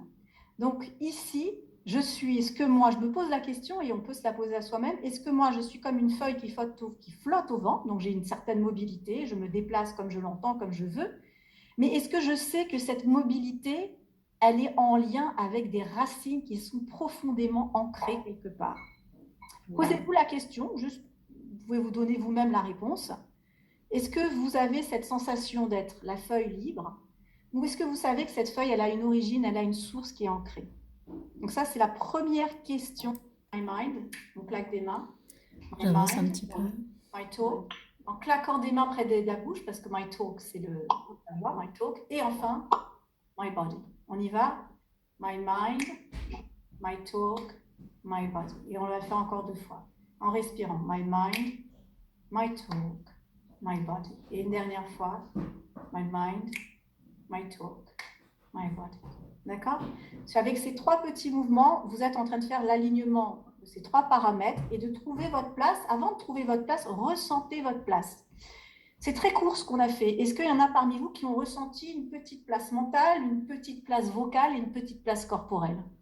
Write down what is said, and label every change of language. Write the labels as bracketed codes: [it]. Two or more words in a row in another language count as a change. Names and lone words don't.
[fr] Donc ici, est-ce que moi, je me pose la question et on peut se la poser à soi-même, est-ce que moi, je suis comme une feuille qui flotte au vent, donc j'ai une certaine mobilité, je me déplace comme je l'entends, comme je veux, mais est-ce que je sais que cette mobilité, elle est en lien avec des racines qui sont profondément ancrées quelque part? Posez-vous la question, juste, vous pouvez vous donner vous-même la réponse. Est-ce que vous avez cette sensation d'être la feuille libre, ou est-ce que vous savez que cette feuille, elle a une origine, elle a une source qui est ancrée? Donc ça, c'est la première question. [en] My mind, [fr] on claque des mains. J'avance un petit peu. [en] My talk, [fr] en claquant des mains près de la bouche, parce que [en] my talk, [fr] c'est la voix, [en] my talk. [fr] Et enfin, [en] my body. [fr] On y va. [en] My mind, my talk, my body. [fr] Et on va le faire encore 2 fois. En respirant. [en] My mind, my talk, my body. [fr] Et une dernière fois. [en] My mind, my talk, my body. [fr] D'accord? Avec ces 3 petits mouvements, vous êtes en train de faire l'alignement de ces 3 paramètres et de trouver votre place. Avant de trouver votre place, ressentez votre place. C'est très court ce qu'on a fait. Est-ce qu'il y en a parmi vous qui ont ressenti une petite place mentale, une petite place vocale et une petite place corporelle?